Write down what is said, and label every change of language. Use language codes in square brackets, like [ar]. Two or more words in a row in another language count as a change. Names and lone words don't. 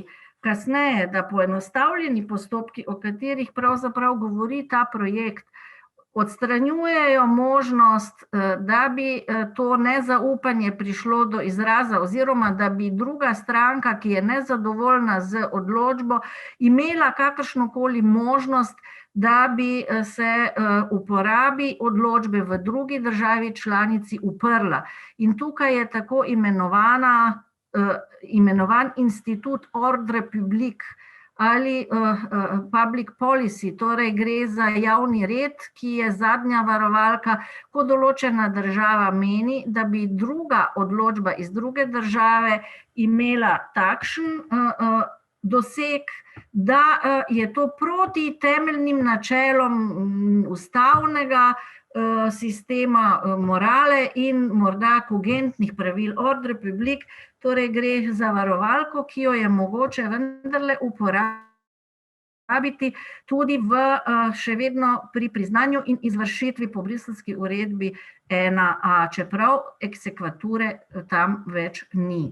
[sl] kasneje, da poenostavljeni postopki, o katerih pravzaprav govori ta projekt, odstranjujejo možnost, da bi to nezaupanje prišlo do izraza oziroma da bi druga stranka, ki je nezadovoljna z odločbo, imela kakršnokoli možnost, da bi se uporabi odločbe v drugi državi članici uprla. In tukaj je tako imenovan institut [fr] ordre public [sl] ali [en] public policy, [sl] torej gre za javni red, ki je zadnja varovalka, ko določena država meni, da bi druga odločba iz druge države imela takšen doseg, da je to proti temeljnim načelom ustavnega sistema morale in morda kogentnih pravil [fr] ordre public, [sl] torej gre za varovalko, ki jo je mogoče vendarle uporabiti tudi še vedno pri priznanju in izvršitvi po bruselski uredbi 1a, čeprav eksekvature tam več ni.